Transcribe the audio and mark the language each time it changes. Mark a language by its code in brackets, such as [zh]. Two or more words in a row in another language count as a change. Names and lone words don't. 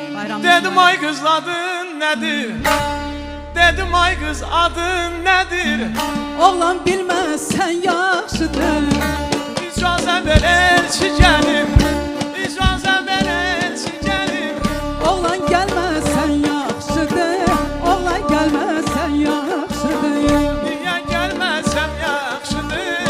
[az] bayramınız [tr] Dedim ay kız adın nedir? Dedim ay kız adın nedir? [az] Oğlan bilməzsən yaxşıdır. İcazə ver elçi gəlim, icazə ver elçi gəlim. Oğlan gəlməzsən yaxşıdır. Oğlan gəlməzsən yaxşıdır. Niyə gəlməsəm yaxşıdır?